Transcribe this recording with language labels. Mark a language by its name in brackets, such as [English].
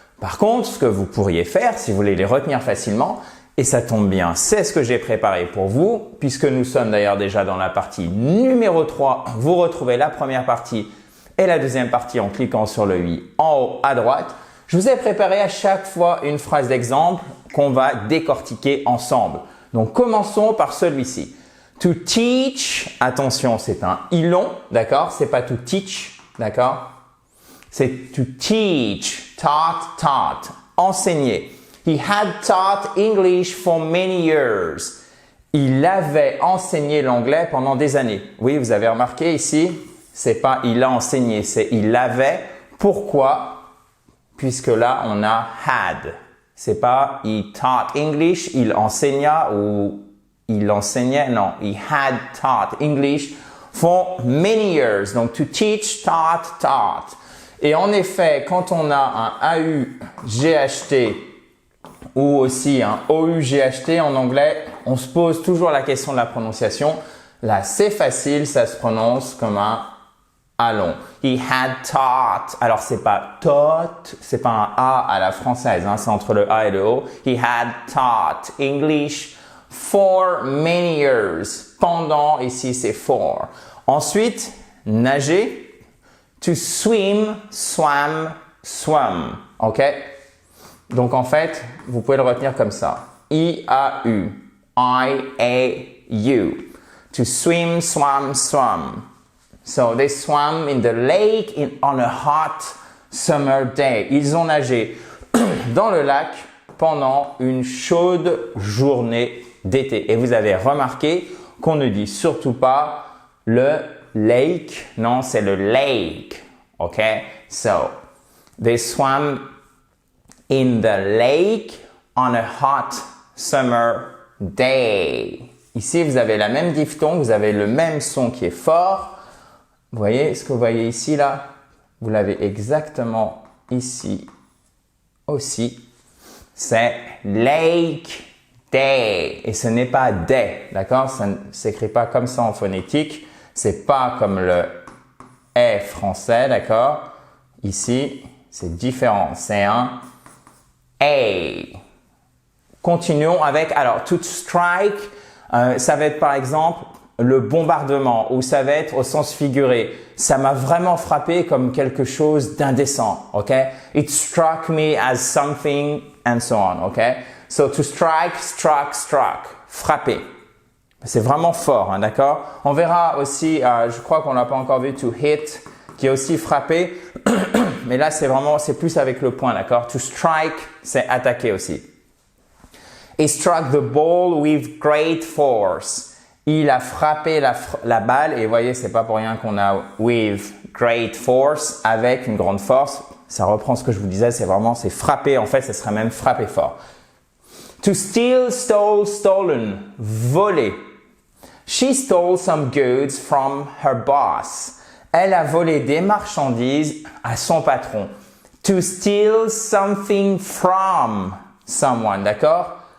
[French] Par contre, ce que vous pourriez faire, si vous voulez les retenir facilement, et ça tombe bien, c'est ce que j'ai préparé pour vous, puisque nous sommes d'ailleurs déjà dans la partie numéro 3, vous retrouvez la première partie et la deuxième partie en cliquant sur le i en haut à droite. Je vous ai préparé à chaque fois une phrase d'exemple qu'on va décortiquer ensemble. Donc, commençons par celui-ci. [English] To teach, [French] attention, c'est un i long, d'accord? C'est pas [English] to teach, [French] d'accord? [English] C'est to teach, taught, enseigner. He had taught English for many years. [French] Il avait enseigné l'anglais pendant des années. Oui, vous avez remarqué ici, c'est pas il a enseigné, c'est il avait. Pourquoi? Puisque là, on a had. C'est pas [English] he taught English, [French] il enseigna ou il enseignait. Non, [English] he had taught English for many years. Donc, to teach, taught. [French] Et en effet, quand on a un AU-GHT ou aussi un OU-GHT en anglais, on se pose toujours la question de la prononciation. Là, c'est facile, ça se prononce comme un A long. [English] He had taught. [French] Alors, c'est pas taught, c'est pas un A à la française, hein, c'est entre le A et le O. [English] He had taught English for many years. [French] Pendant, ici, c'est for. Ensuite, nager. [English] To swim, swam, swam. OK? [French] Donc, en fait, vous pouvez le retenir comme ça. I-A-U. I-A-U. [English] To swim, swam, swam. So, they swam in the lake on a hot summer day. [French] Ils ont nagé dans le lac pendant une chaude journée d'été. Et vous avez remarqué qu'on ne dit surtout pas le lake. Non, c'est le lake. OK? [English] So, they swam in the lake on a hot summer day. [French] Ici, vous avez la même diphtongue, vous avez le même son qui est fort. Vous voyez ce que vous voyez ici, là? Vous l'avez exactement ici aussi. C'est [English] lake day. [French] Et ce n'est pas day, d'accord? Ça ne s'écrit pas comme ça en phonétique. C'est pas comme le est français, d'accord? Ici, c'est différent. C'est un A. Continuons avec, alors, [English] to strike, [French] ça va être par exemple le bombardement ou ça va être au sens figuré. Ça m'a vraiment frappé comme quelque chose d'indécent, ok? [English] It struck me as something and so on, ok? So to strike, struck, frapper. [French] C'est vraiment fort, hein, d'accord? On verra aussi, je crois qu'on l'a pas encore vu, [English] to hit, [French] qui est aussi frapper. Mais là, c'est plus avec le poing, d'accord? [English] To strike, [French] c'est attaquer aussi. [English] He struck the ball with great force. [French] Il a frappé la balle et vous voyez, c'est pas pour rien qu'on a [English] with great force, [French] avec une grande force. Ça reprend ce que je vous disais, c'est frapper. En fait, ce serait même frapper fort. [English] To steal, stole, stolen. Voler. She stole some goods from her boss. [French] Elle a volé des marchandises à son patron. [English] To steal something from someone, d'accord?